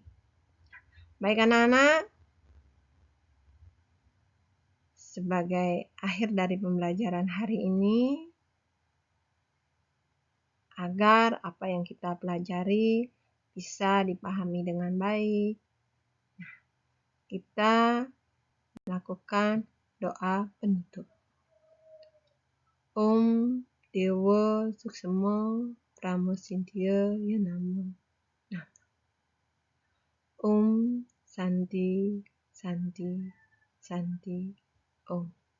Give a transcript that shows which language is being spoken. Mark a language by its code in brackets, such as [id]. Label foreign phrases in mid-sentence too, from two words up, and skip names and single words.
[id] Baik anak-anak, sebagai akhir dari pembelajaran hari ini, agar apa yang kita pelajari bisa dipahami dengan baik, kita melakukan doa penutup. [sa] Om Dewa Suksema Pramoditya Namo. Om Santi Santi Santi Om.